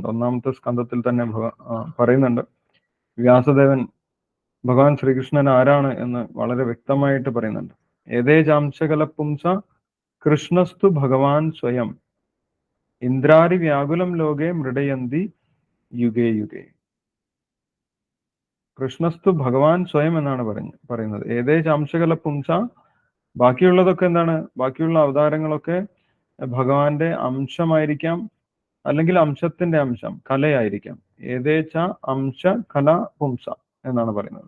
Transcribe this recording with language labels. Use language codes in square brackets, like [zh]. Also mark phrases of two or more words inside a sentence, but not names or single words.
[ml] 1-ാമത്തെ സ്കന്ധത്തിൽ തന്നെ പറയുന്നുണ്ട്. വ്യാസദേവൻ ഭഗവാൻ ശ്രീകൃഷ്ണൻ ആരാണ് എന്ന് വളരെ വ്യക്തമായിട്ട് പറയുന്നുണ്ട്. [sa] ഏതേജാംശകല പുംസ കൃഷ്ണസ്തു ഭഗവാൻ സ്വയം ഇന്ദ്രാരി വ്യാകുലം ലോകെ മൃഡയന്തി യുഗേ യുഗേ. കൃഷ്ണസ്തു ഭഗവാൻ സ്വയം [ml] എന്നാണ് പറയുന്നത്. [sa] ഏതേജാംശകല പുംസ, [ml] ബാക്കിയുള്ളതൊക്കെ എന്താണ്? ബാക്കിയുള്ള അവതാരങ്ങളൊക്കെ ഭഗവാന്റെ അംശമായിരിക്കാം, അല്ലെങ്കിൽ അംശത്തിന്റെ അംശം, കലയായിരിക്കാം. [sa] ഏതേച്ച അംശ കല പുംസ [ml] എന്നാണ് പറയുന്നത്.